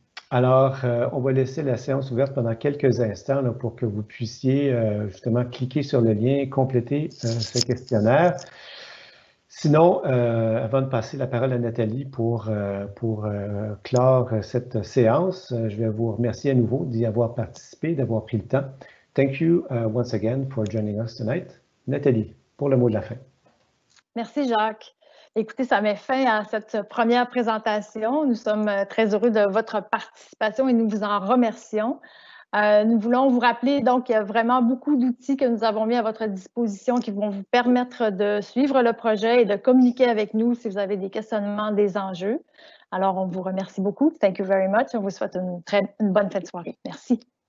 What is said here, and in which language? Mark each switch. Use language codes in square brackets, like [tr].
[fr] Alors, on va laisser la séance ouverte pendant quelques instants là, pour que vous puissiez justement cliquer sur le lien et compléter ce questionnaire. Sinon, avant de passer la parole à Nathalie pour clore cette séance, je vais vous remercier à nouveau d'y avoir participé, d'avoir pris le temps. [en] Thank you once again for joining us tonight. [fr] Nathalie, pour le mot de la fin. Merci, Jacques. Écoutez, ça met fin à cette première présentation. Nous sommes très heureux de votre participation et nous vous en remercions. Nous voulons vous rappeler, donc, qu'il y a vraiment beaucoup d'outils que nous avons mis à votre disposition qui vont vous permettre de suivre le projet et de communiquer avec nous si vous avez des questionnements, des enjeux. Alors, on vous remercie beaucoup. [en] Thank you very much. [fr] On vous souhaite une bonne fin de soirée. Merci.